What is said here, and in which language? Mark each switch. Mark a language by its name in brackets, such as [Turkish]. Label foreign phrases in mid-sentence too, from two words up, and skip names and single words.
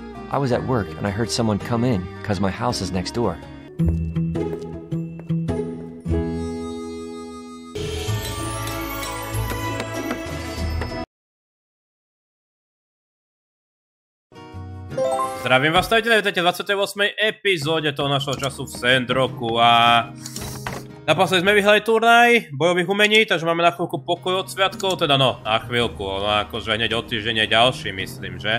[English] I was at work and I heard someone come in because my house is next door. [Slovak] Zdravím vás, staviteľe, vítajte v 28. epizóde toho našho času v Sandrocku a naposledy sme vyhrali turnaj bojových umení, takže máme na chvíľku pokoj od sviatkov, teda no, na chvíľku, no akože hneď o týždeň je ďalší, myslím, že?